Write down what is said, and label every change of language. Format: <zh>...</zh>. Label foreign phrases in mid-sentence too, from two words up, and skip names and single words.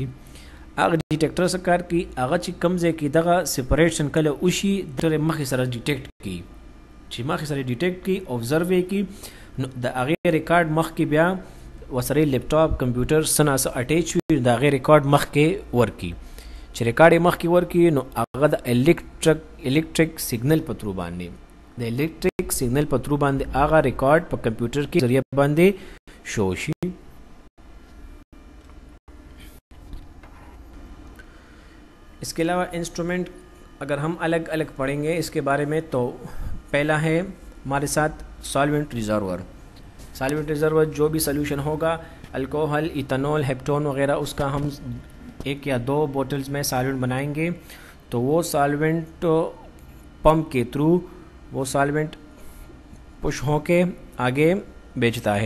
<ps>هغه ډیټیکټر څه کار کوي، هغه چې کوم ځای کې دغه سپریټشن کله وشي د مخې سره ډیټیکټ کوي، چې مخې سره ډیټیکټ کوي، اوبزرو یې کوي، نو د هغې ریکارډ مخکې بیا ورسره</ps> <en>laptop computer</en> <ps>څه نه څه اټیچ وي، د هغې ریکارډ مخکې ورکړي. چې ریکارډ یې مخکې ورکړي نو هغه د</ps> <en>electric signal</en> <ps>په ترو باندې هغه ریکارډ په کمپیوټر کې ذریعہ باندې شو شي.</ps> <ur>اس کے علاوہ انسٹرومنٹ اگر ہم الگ الگ پڑھیں گے اس کے بارے میں، تو پہلا ہے ہمارے ساتھ</ur> <en>solvent reservoir. solvent reservoir</en> <ur>جو بھی سلوشن ہوگا، الکوہل، ایتھنول، ہیپٹون وغیرہ، اس کا ہم 1 یا 2 بوٹلز میں سالوینٹ بنائیں گے، تو وہ</ur> <en>solvent pump</en> <ur>کے تھرو وہ سالوینٹ پش ہو کے آگے بیچتا ہے.</ur>